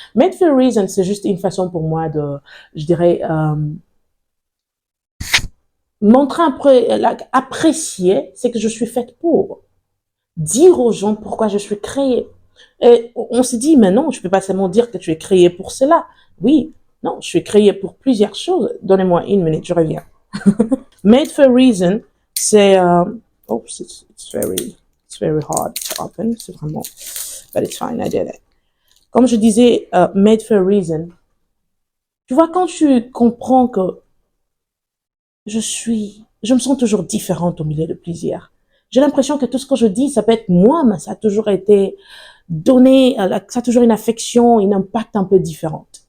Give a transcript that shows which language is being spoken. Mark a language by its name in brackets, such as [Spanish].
[French] Made for Reason, c'est juste une façon pour moi de, je dirais, montrer apprécier ce que je suis faite pour. Dire aux gens pourquoi je suis créée. Et on se dit, mais non, je peux pas seulement dire que tu es créée pour cela. Oui, non, je suis créée pour plusieurs choses. Donnez-moi une minute, je reviens. [English] Made for Reason, [French] c'est, [English] oh, it's very hard to open. [French] C'est vraiment, [English] but it's fine, I did it. [French] Comme je disais, Made for Reason. Tu vois, quand tu comprends que je me sens toujours différente au milieu de plusieurs. J'ai l'impression que tout ce que je dis, ça peut être moi, mais ça a toujours été donné, ça a toujours une affection, un impact un peu différent.